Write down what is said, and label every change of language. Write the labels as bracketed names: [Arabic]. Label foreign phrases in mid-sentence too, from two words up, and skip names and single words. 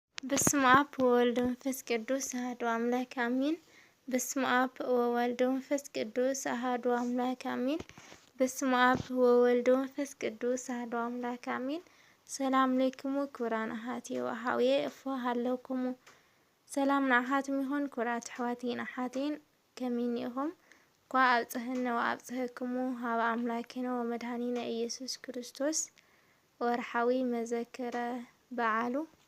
[Geez] በስመ አብ ወወልድ ወመንፈስ ቅዱስ አሐዱ አምላክ አሜን። በስመ አብ ወወልድ ወመንፈስ ቅዱስ አሐዱ አምላክ አሜን። በስመ አብ ወወልድ ወመንፈስ ቅዱስ አሐዱ አምላክ አሜን። ሰላም ለክሙ ክቡራን አሐትየ ወአኀውየ እፎ ሃለውክሙ [Tigrinya] ሰላም ንዓኻትም ይኹን ክቡራት ኣሕዋቴን ኣሓቴን ከመይ ኢኹም? [Geez] እኳ ኣብጽሕነ ወኣብጽሕክሙ ሃበ ኣምላክነ ወመድኃኒነ ኢየሱስ ክርስቶስ ወርሓዊ መዘክረ በዓሉ